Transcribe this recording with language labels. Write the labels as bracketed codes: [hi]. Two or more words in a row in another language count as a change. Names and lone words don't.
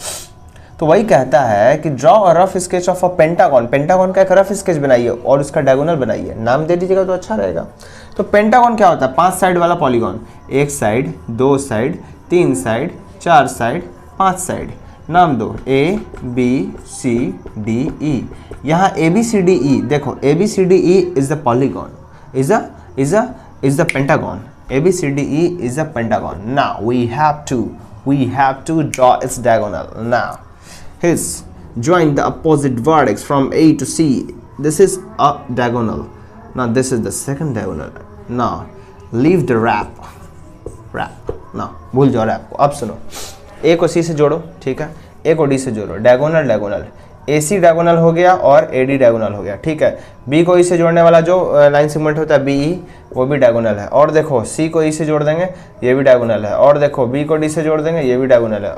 [hi] तो वही कहता है कि [en] draw a rough sketch of a pentagon, [hi] पेंटागन का एक [en] rough sketch [hi] बनाइए और उसका डायगोनल बनाइए, नाम दे दीजिएगा तो अच्छा रहेगा। तो पेंटागन क्या होता है, 5 साइड वाला पॉलीगॉन, 1 साइड 2 साइड 3 साइड 4 साइड 5 साइड, नाम दो A B C D E। [en] यहाँ A B C D E देखो, A B C D E is the polygon, is the pentagon, A B C D E is a pentagon। Now we have to draw its diagonal। Now his join the opposite vertex from A to C, this is a diagonal, now this is the second diagonal। now leave the wrap, now [hi] भूल जाओ रैप को। अब सुनो, A को C से जोड़ो, ठीक है, A को D से जोड़ो, डायगोनल AC डायगोनल हो गया और AD डायगोनल हो गया, ठीक है। B को E से जोड़ने वाला जो [en] line segment [hi] होता है BE, वो भी डायगोनल है। और देखो C को E से जोड़ देंगे, ये भी डायगोनल है। और देखो B को D से जोड़ देंगे, ये भी डायगोनल है।